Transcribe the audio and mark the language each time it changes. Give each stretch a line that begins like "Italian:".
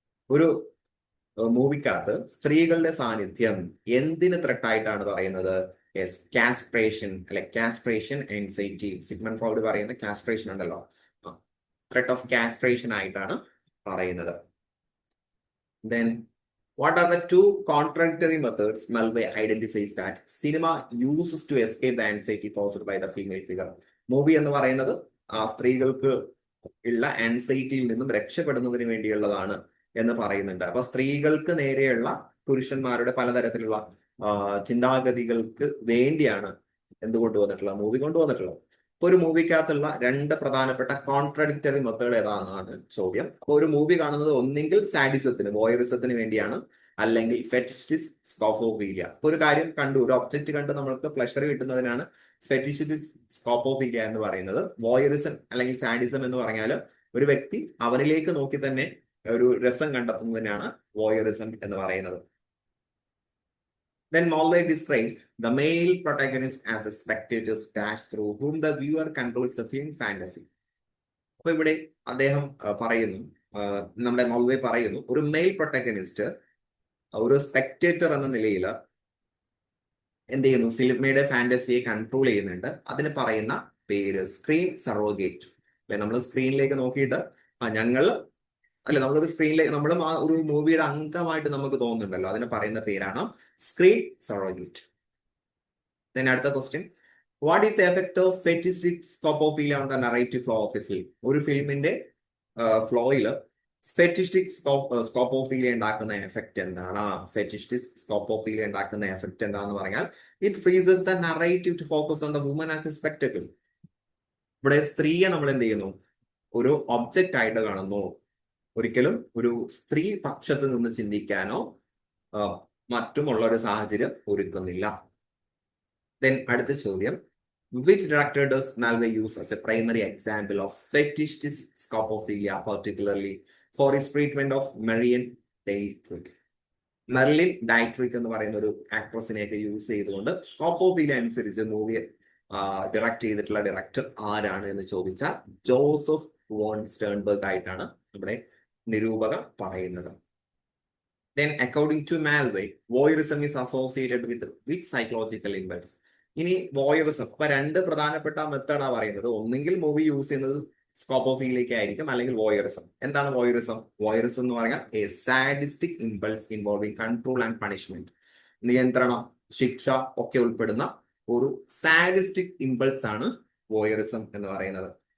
Malayalam: ഒരു മൂവിക്കകത്ത് സ്ത്രീകളുടെ സാന്നിധ്യം എന്തിന് ത്രെട്ടായിട്ടാണ് പറയുന്നത്? യെസ്, കാസ്ട്രേഷൻ അല്ലെ, കാസ്ട്രേഷൻ ആൻസൈറ്റി. സിഗ്മണ്ട് ഫ്രോയിഡ് പറയുന്ന കാസ്ട്രേഷൻ ഉണ്ടല്ലോ, ത്രെട്ട് ഓഫ് കാസ്ട്രേഷൻ ആയിട്ടാണ് പറയുന്നത്.
English: Then, what are the two contradictory methods Malvay identifies that cinema uses to escape the anxiety caused by the female figure?
Malayalam: Movie എന്ന് പറയുന്നത് ആ സ്ത്രീകൾക്ക് ഉള്ള ആൻസൈറ്റിയിൽ നിന്നും രക്ഷപ്പെടുന്നതിന് വേണ്ടിയുള്ളതാണ് എന്ന് പറയുന്നുണ്ട്. അപ്പൊ സ്ത്രീകൾക്ക് നേരെയുള്ള പുരുഷന്മാരുടെ പലതരത്തിലുള്ള ചിന്താഗതികൾക്ക് വേണ്ടിയാണ് എന്ത് കൊണ്ടുവന്നിട്ടുള്ളത്? മൂവി കൊണ്ടുവന്നിട്ടുള്ളത്. ഇപ്പൊ ഒരു മൂവിക്കകത്തുള്ള രണ്ട് പ്രധാനപ്പെട്ട കോൺട്രഡിക്ടറി മെത്തേഡ് ഏതാണെന്നാണ് ചോദ്യം. അപ്പൊ ഒരു മൂവി കാണുന്നത് ഒന്നെങ്കിൽ സാഡിസത്തിന്, വോയറിസത്തിന് വേണ്ടിയാണ്, അല്ലെങ്കിൽ ഫെറ്റിഷിസ്റ്റ് സ്കോപ്പോഫീലിയ. ഇപ്പൊ ഒരു കാര്യം കണ്ടു, ഒരു ഒബ്ജക്റ്റ് കണ്ട് നമ്മൾക്ക് പ്ലഷർ കിട്ടുന്നതിനാണ് ഫെറ്റിഷിസ്റ്റ് സ്കോപ്പോഫീലിയ എന്ന് പറയുന്നത്. വോയറിസം അല്ലെങ്കിൽ സാഡിസം എന്ന് പറഞ്ഞാൽ ഒരു വ്യക്തി അവനിലേക്ക് നോക്കി തന്നെ ഒരു രസം കണ്ടെത്തുന്നതിനാണ് വോയറിസം എന്ന് പറയുന്നത്.
English: Then Malvay describes the male protagonist as a spectator's dash through whom the viewer controls the film fantasy.
Malayalam: അപ്പൊ ഇവിടെ അദ്ദേഹം പറയുന്നു, നമ്മുടെ മാൽവേ പറയുന്നു, ഒരു മെയിൽ പ്രൊട്ടാഗണിസ്റ്റ് ഒരു സ്പെക്ടേറ്റർ എന്ന നിലയിൽ എന്ത് ചെയ്യുന്നു? സിനിമയുടെ ഫാന്റസിയെ കൺട്രോൾ ചെയ്യുന്നുണ്ട്. അതിന് പറയുന്ന പേര് സ്ക്രീൻ സറോഗേറ്റ് അല്ലെ. നമ്മൾ സ്ക്രീനിലേക്ക് നോക്കിയിട്ട് നമ്മളൊരു സ്ക്രീനിലേക്ക് നമ്മളും ആ ഒരു മൂവിയുടെ അംഗമായിട്ട് നമുക്ക് തോന്നുന്നുണ്ടല്ലോ, അതിന് പറയുന്ന പേരാണ് സ്ക്രീൻ സറോഗേറ്റ്.
English: Then അടുത്ത question, what is the effect of fetishist scopophilia on the narrative flow of a film?
Malayalam: ഒരു ഫിലിമിന്റെ ഫ്ലോയിൽ ഫെറ്റിസ്റ്റിക് സ്കോപ്പോഫീലിയ ഉണ്ടാക്കുന്ന എഫക്റ്റ് എന്താണ്? ഫെറ്റിസ്റ്റിക് സ്കോപ്പോഫീലിയ ഉണ്ടാക്കുന്ന എഫക്റ്റ് എന്താണെന്ന് പറഞ്ഞാൽ
English: It freezes the narrative to focus on the woman as a spectacle.
Malayalam: ഇവിടെ സ്ത്രീയെ നമ്മൾ എന്ത് ചെയ്യുന്നു? ഒരു ഒബ്ജക്റ്റ് ആയിട്ട് കാണുന്നു. ഒരിക്കലും ഒരു സ്ത്രീ പക്ഷത്ത് നിന്ന് ചിന്തിക്കാനോ മറ്റുമുള്ള ഒരു സാഹചര്യം ഒരുക്കുന്നില്ല. ദെൻ അടുത്ത ചോദ്യം,
English: which director does Malve use as a primary example of fetishistic scopophilia, particularly for his treatment of Marion Dietrich?
Malayalam: Merlin ഡയട്രിക് എന്ന് പറയുന്ന ഒരു ആക്ട്രസിനെയൊക്കെ യൂസ് ചെയ്തുകൊണ്ട് സ്കോപ്പോഫീലിയ അനുസരിച്ച് മൂവി ഡയറക്ട് ചെയ്തിട്ടുള്ള ഡയറക്ടർ ആരാണ് എന്ന് ചോദിച്ചാൽ ജോസഫ് വോൺ സ്റ്റേൺബർഗ് ആയിട്ടാണ് നമ്മുടെ നിരൂപകർ പറയുന്നത്.
English: Then according to Malve, voyeurism is associated with which psychological impulse?
Malayalam: ഇനി വോയറിസം, അപ്പൊ രണ്ട് പ്രധാനപ്പെട്ട മെത്തേഡാ പറയുന്നത്. ഒന്നെങ്കിൽ മൂവി യൂസ് ചെയ്യുന്നത് സ്കോപ്പോഫീലിയക്ക് ആയിരിക്കും, അല്ലെങ്കിൽ വോയറിസം. എന്താണ് വോയറിസം? വോയറിസം എന്ന് പറഞ്ഞാൽ
English: a sadistic impulse involving control and punishment,
Malayalam: നിയന്ത്രണം, ശിക്ഷ ഒക്കെ ഉൾപ്പെടുന്ന ഒരു സാഡിസ്റ്റിക് ഇമ്പൾസ് ആണ് വോയറിസം എന്ന് പറയുന്നത്.